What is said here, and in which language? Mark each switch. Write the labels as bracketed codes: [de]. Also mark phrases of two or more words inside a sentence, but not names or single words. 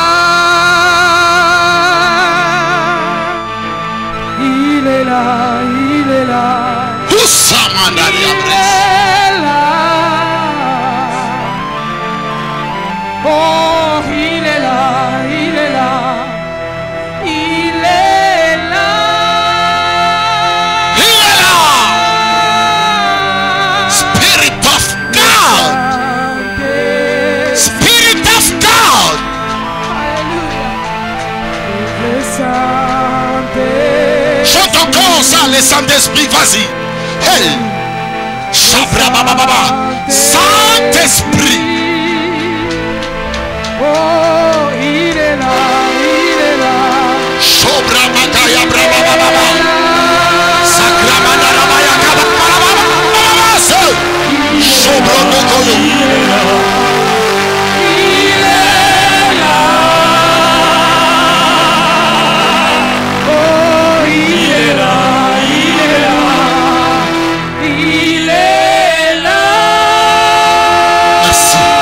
[fr] Il est là, il est là. Usamandariabre. Oh, il est là, il est là, il est là. Il est là. [en] Spirit of God. Spirit of God. [fr] Chante encore ça, le Saint-Esprit, vas-y. Hey. Shabrabababa. Saint-Esprit. Oh, il est là, il est là. Shobramakaya brabababa. Sakramandarabaya kabababa. Shobramokoyo. Il est là. Oh, il est là, il est là. Il est là. Merci.